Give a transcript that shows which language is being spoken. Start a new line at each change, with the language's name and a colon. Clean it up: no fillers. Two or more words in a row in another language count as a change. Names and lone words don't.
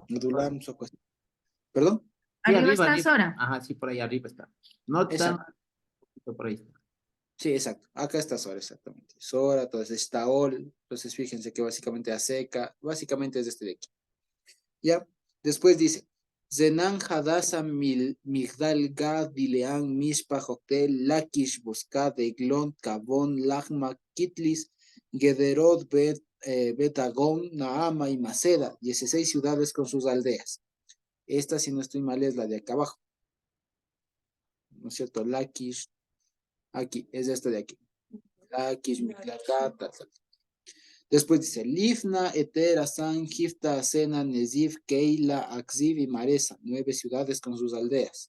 Spanish: Medulam, Soco. ¿Perdón? Sí, Arriba está arriba. Sora. Ajá, sí, por ahí arriba está. No tan, Exacto. por ahí está. Sí, exacto. Acá está Sora, exactamente. Sora, entonces está Ol. Entonces fíjense que básicamente Aseca, básicamente es este de aquí. ¿Ya? Después dice, Zenan Hadasa Migdal Gad Dilean Mishpa Hotel Lakish Boscad Eglon Cabón Lagma Kitlis Gederot Betagón Naama y Maceda, 16 ciudades con sus aldeas. Esta, si no estoy mal, es la de acá abajo. ¿No es cierto? Lakish, aquí, es esta de aquí. Lakish, Migdal Gad, tal, tal. Después dice, Lifna, Eter, Asan, Gifta, Asena, Nezif, Keila, Akziv y Maresa, 9 ciudades con sus aldeas.